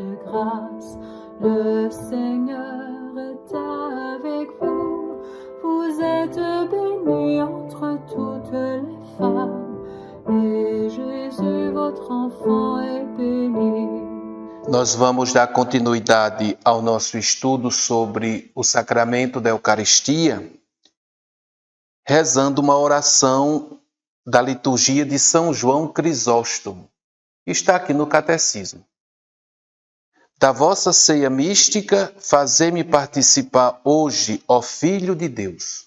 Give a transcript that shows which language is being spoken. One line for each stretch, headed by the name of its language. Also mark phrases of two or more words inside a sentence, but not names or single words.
French: grâce. Le Seigneur est avec vous. Vous êtes bénie entre toutes les femmes, et Jésus, votre enfant, est béni.
Portuguese: Nós vamos dar continuidade ao nosso estudo sobre o sacramento da Eucaristia, rezando uma oração da liturgia de São João Crisóstomo, que está aqui no Catecismo. Da vossa ceia mística, fazei-me participar hoje, ó Filho de Deus.